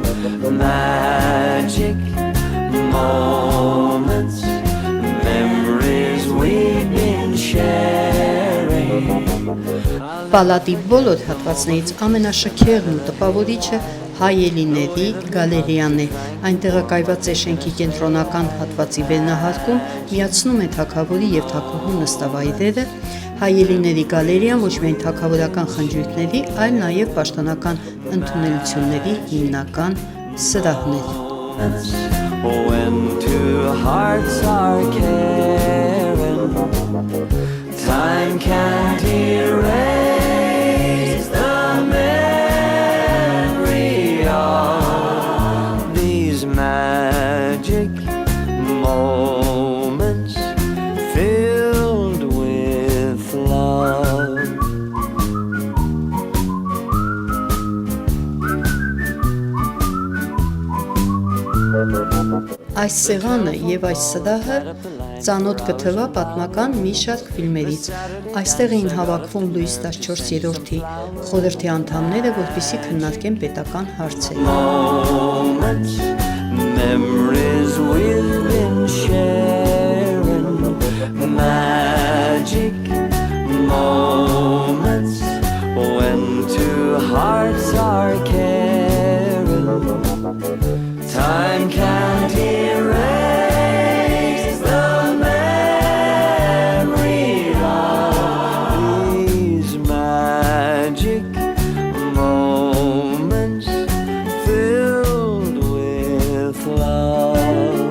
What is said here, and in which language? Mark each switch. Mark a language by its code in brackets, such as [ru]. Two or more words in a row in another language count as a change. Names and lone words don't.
[en] Magic moments, memories we've been sharing. [hy] Պալատի բոլոր հատվածներից ամենաշքեղն ու տպավորիչը հայելիների գալերիան է։ Այն տեղակայված է շենքի կենտրոնական հատվածի վերնահարկում, միացնում է թագավորի և թագուհու նստավայրերը։ Հայելիների գալերիան ոչ միայն թագավորական խնջույքների, այլ նաև պաշտոնական ընդունելությունների հիմնական սրահն է։ [en] When two hearts are caring, time can't erase the memory of these magic moments filled with love. [hy] Այս սեղանը և այս սրահը ծանոթ կթվա պատմական մի շարք ֆիլմերից։ Այստեղ էին հավաքվում Լուիս 14-րդի խորհրդի անդամները, որպեսզի քննարկեն պետական հարցեր։ [en] Moments, memories we've been sharing, magic moments when two hearts are caring. Time can't erase the memory of these magic moments filled with love.